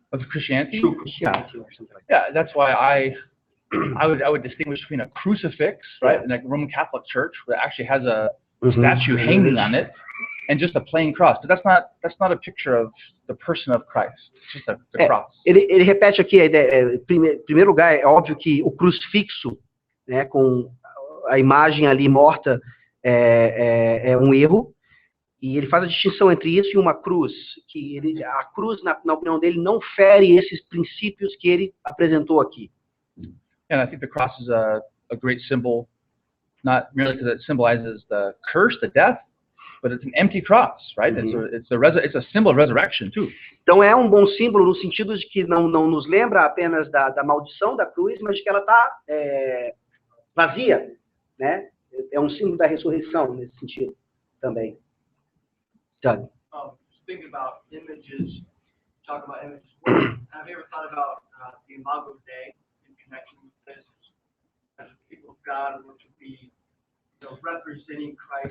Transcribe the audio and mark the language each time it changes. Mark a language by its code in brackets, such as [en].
[en] Christianity? True Christianity or something like that? Yeah, that's why I would distinguish between a crucifix, right, and like Roman Catholic Church that actually has a statue hanging on it, and just a plain cross. But that's not a picture of the person of Christ. It's just the cross. [pt] Ele repete aqui a ideia. Em primeiro lugar, é óbvio que o crucifixo, né, com a imagem ali morta, é um erro. E ele faz a distinção entre isso e uma cruz, que a cruz, na opinião dele, não fere esses princípios que ele apresentou aqui. [en] And I think the cross is a great symbol, not merely because it symbolizes the curse, the death, but it's an empty cross, right? It's a symbol of resurrection too. [pt] Então é um bom símbolo no sentido de que não nos lembra apenas da maldição da cruz, mas de que ela está vazia, né? É um símbolo da ressurreição nesse sentido também. [en] Doug. Thinking about images, talk about images. Have you ever thought about the Imago Dei in connection with this? As people of God were to be, representing Christ,